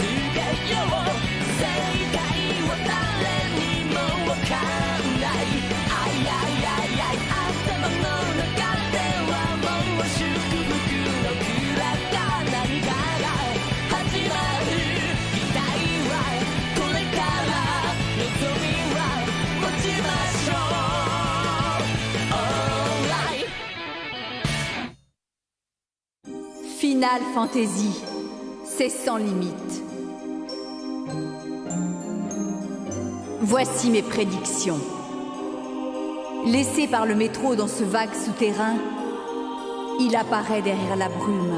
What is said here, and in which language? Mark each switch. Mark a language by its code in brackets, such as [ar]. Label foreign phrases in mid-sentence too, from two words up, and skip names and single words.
[ja] けよう正解は誰にもわかんないあいやいやいや頭の中ではもう祝福のクラが何かが始まる期待はこれから望みは持ちましょう Alright [fr] Final Fantasy, c'est sans limite. Voici mes prédictions. Laissé par le métro dans ce vague souterrain, il apparaît derrière la brume.